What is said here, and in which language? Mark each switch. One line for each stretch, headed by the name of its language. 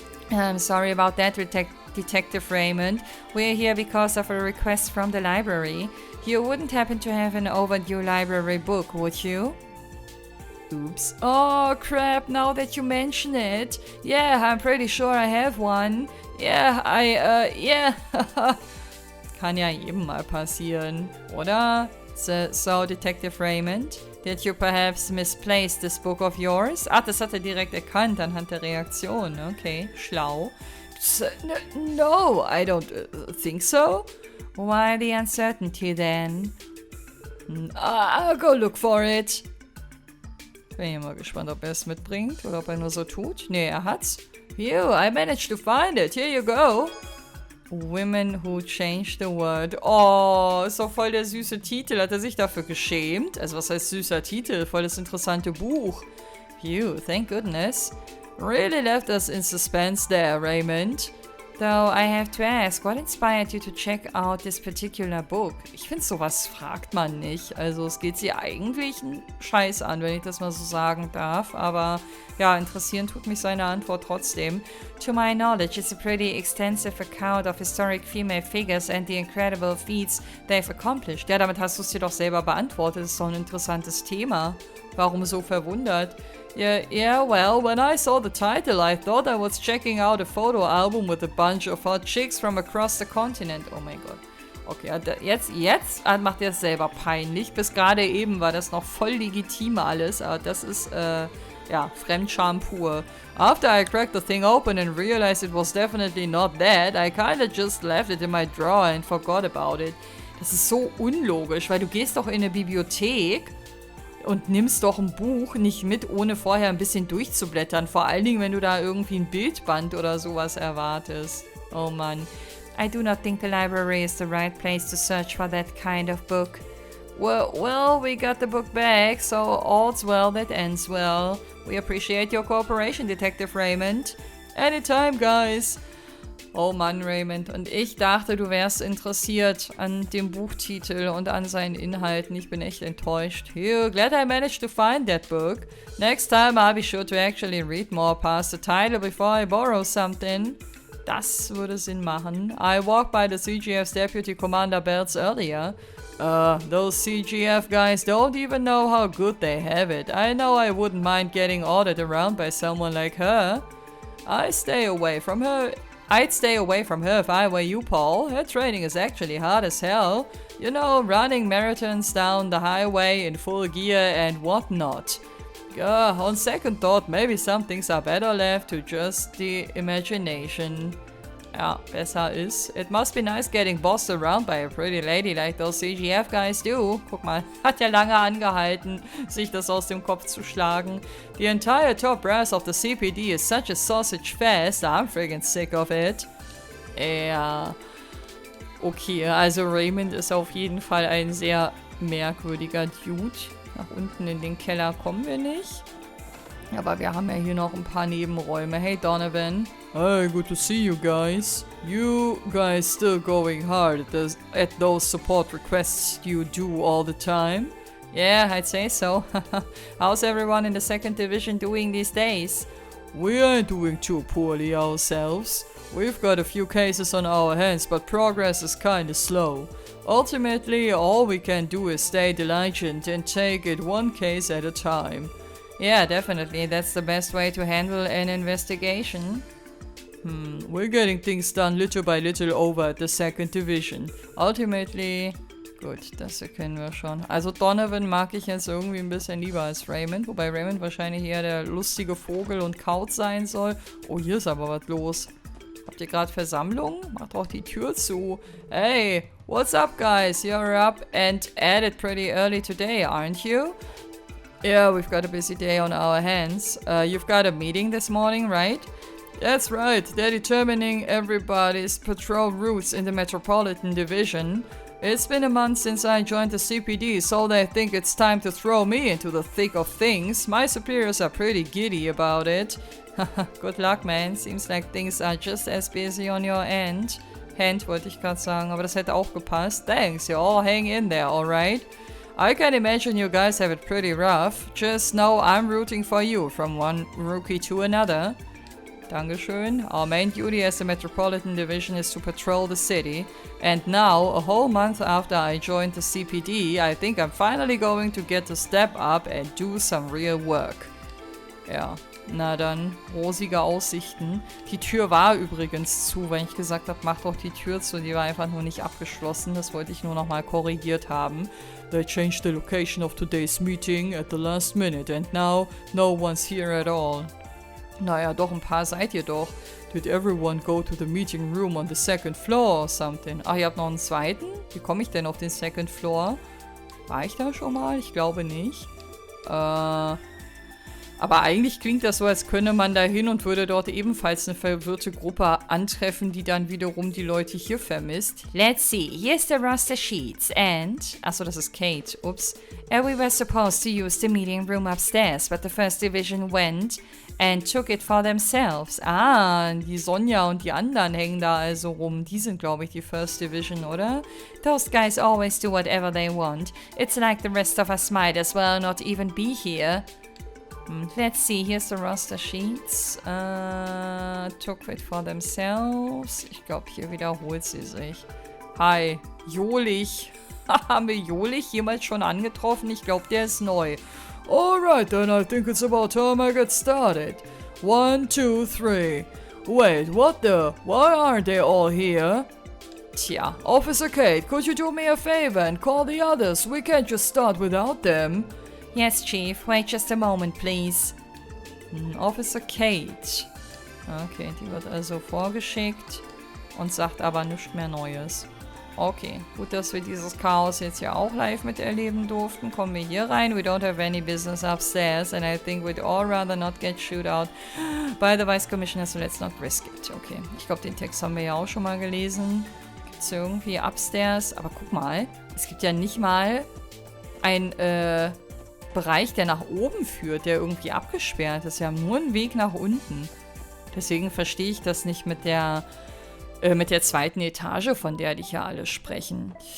English: I'm sorry about that, Detective Raymond. We're here because of a request from the library. You wouldn't happen to have an overdue library book, would you? Oops. Oh, crap, now that you mention it. Yeah, I'm pretty sure I have one. Yeah, yeah.
German: Kann ja jedem mal passieren, oder?
English: So, Detective Raymond, did you perhaps misplace this book of yours?
German: Ach, das hat er direkt erkannt anhand der Reaktion.
English: Okay,
German: schlau.
English: No, I don't think so. Why the uncertainty then? I'll go look for it.
German: Bin ich mal gespannt, ob er es mitbringt oder ob er nur so tut. Nee, er hat's.
English: Phew, I managed to find it. Here you go. Women Who Changed the World.
German: Oh, ist doch voll der süße Titel. Hat er sich dafür geschämt? Also was heißt süßer Titel? Voll das interessante Buch.
English: Phew, thank goodness. Really left us in suspense there, Raymond. Though I have to ask, what inspired you to check out this particular book?
German: Ich finde, sowas fragt man nicht. Also es geht sie eigentlich einen Scheiß an, wenn ich das mal so sagen darf. Aber ja, interessieren tut mich seine Antwort trotzdem.
English: To my knowledge, it's a pretty extensive account of historic female figures and the incredible feats they've accomplished.
German: Ja, damit hast du es dir doch selber beantwortet. Das ist doch ein interessantes Thema. Warum so verwundert?
English: Yeah, well, when I saw the title, I thought I was checking out a photo album with a bunch of hot chicks from across the continent.
German: Oh mein Gott. Okay, jetzt macht er es selber peinlich. Bis gerade eben war das noch voll legitim alles, aber das ist, ja, Fremdscham pur.
English: After I cracked the thing open and realized it was definitely not that, I kinda just left it in my drawer and forgot about it.
German: Das ist so unlogisch, weil du gehst doch in eine Bibliothek und nimmst doch ein Buch nicht mit, ohne vorher ein bisschen durchzublättern. Vor allen Dingen, wenn du da irgendwie ein Bildband oder sowas erwartest. Oh Mann.
English: I do not think the library is the right place to search for that kind of book. Well, we got the book back, so all's well that ends well. We appreciate your cooperation, Detective Raymond. Anytime, guys.
German: Oh Mann,
English: Raymond.
German: Und ich dachte, du wärst interessiert an dem Buchtitel und an seinen Inhalten. Ich bin echt enttäuscht.
English: Phew, glad I managed to find that book. Next time I'll be sure to actually read more past the title before I borrow something.
German: Das würde Sinn machen.
English: I walked by the CGF's Deputy Commander Belts earlier. Those CGF guys don't even know how good they have it. I know I wouldn't mind getting ordered around by someone like her. I'd stay away from her if I were you, Paul. Her training is actually hard as hell. You know, running marathons down the highway in full gear and whatnot. On second thought, maybe some things are better left to just the imagination.
German: Ja, besser ist.
English: It must be nice getting bossed around by a pretty lady like those CGF guys do.
German: Guck mal, hat ja lange angehalten, sich das aus dem Kopf zu schlagen.
English: The entire top brass of the CPD is such a sausage fest. I'm friggin' sick of it. Ja.
German: Okay, also Raymond ist auf jeden Fall ein sehr merkwürdiger Dude. Nach unten in den Keller kommen wir nicht. Aber wir haben ja hier noch ein paar Nebenräume.
English: Hey Donovan. Hey, good to see you guys. You guys still going hard at those support requests you do all the time? Yeah, I'd say so. How's everyone in the second division doing these days? We aren't doing too poorly ourselves. We've got a few cases on our hands, but progress is kinda slow. Ultimately, all we can do is stay diligent and take it one case at a time. Yeah, definitely. That's the best way to handle an investigation. We're getting things done little by little over at the second division. Ultimately...
German: Gut, das kennen wir schon. Also Donovan mag ich jetzt irgendwie ein bisschen lieber als Raymond. Wobei Raymond wahrscheinlich eher der lustige Vogel und Kaut sein soll. Oh, hier ist aber was los. Habt ihr gerade Versammlung? Macht doch die Tür zu.
English: Hey, what's up guys? You're up and at it pretty early today, aren't you? Yeah, we've got a busy day on our hands. You've got a meeting this morning, right? That's right. They're determining everybody's patrol routes in the Metropolitan Division. It's been a month since I joined the CPD, so they think it's time to throw me into the thick of things. My superiors are pretty giddy about it. Good luck, man. Seems like things are just as busy on your end.
German: Hand wollte ich gerade sagen, aber das hätte auch gepasst.
English: Thanks, you all hang in there, alright? I can imagine you guys have it pretty rough. Just know I'm rooting for you from one rookie to another.
German: Dankeschön.
English: Our main duty as the Metropolitan Division is to patrol the city. And now, a whole month after I joined the CPD, I think I'm finally going to get to step up and do some real work.
German: Ja, na dann, rosige Aussichten. Die Tür war übrigens zu, wenn ich gesagt habe, mach doch die Tür zu. Die war einfach nur nicht abgeschlossen. Das wollte ich nur nochmal korrigiert haben.
English: They changed the location of today's meeting at the last minute and now no one's here at all.
German: Naja, doch, ein paar seid ihr doch.
English: Did everyone go to the meeting room on the second floor or something?
German: Ach, ihr habt noch einen zweiten? Wie komme ich denn auf den second floor? War ich da schon mal? Ich glaube nicht. Aber eigentlich klingt das so, als könne man da hin und würde dort ebenfalls eine verwirrte Gruppe antreffen, die dann wiederum die Leute hier vermisst.
English: Let's see, here's the roster sheets and...
German: Achso, das ist Kate, ups.
English: We were supposed to use the meeting room upstairs, but the first division went and took it for themselves.
German: Ah, die Sonja und die anderen hängen da also rum. Die sind, glaube ich, die First Division, oder?
English: Those guys always do whatever they want. It's like the rest of us might as well not even be here. Let's see, here's the roster sheets. Took it for themselves.
German: Ich glaube, hier wiederholt sie sich. Hi, Jolich. Haben wir Jolich jemals schon angetroffen? Ich glaube, der ist neu.
English: Alright, then I think it's about time I get started. 1, 2, 3. Wait, what the? Why aren't they all here? Tja, Officer Kate, could you do me a favor and call the others? We can't just start without them. Yes, Chief. Wait just a moment, please. Officer Kate.
German: Okay, die wird also vorgeschickt und sagt aber nichts mehr Neues. Okay, gut, dass wir dieses Chaos jetzt ja auch live miterleben durften. Kommen wir hier rein.
English: We don't have any business upstairs and I think we'd all rather not get shoot out by the Vice Commissioner, so let's not risk it.
German: Okay, ich glaube, den Text haben wir ja auch schon mal gelesen. Gibt's irgendwie upstairs? Aber guck mal, es gibt ja nicht mal ein, Bereich, der nach oben führt, der irgendwie abgesperrt ist. Wir haben nur einen Weg nach unten. Deswegen verstehe ich das nicht mit der zweiten Etage, von der die hier alle sprechen.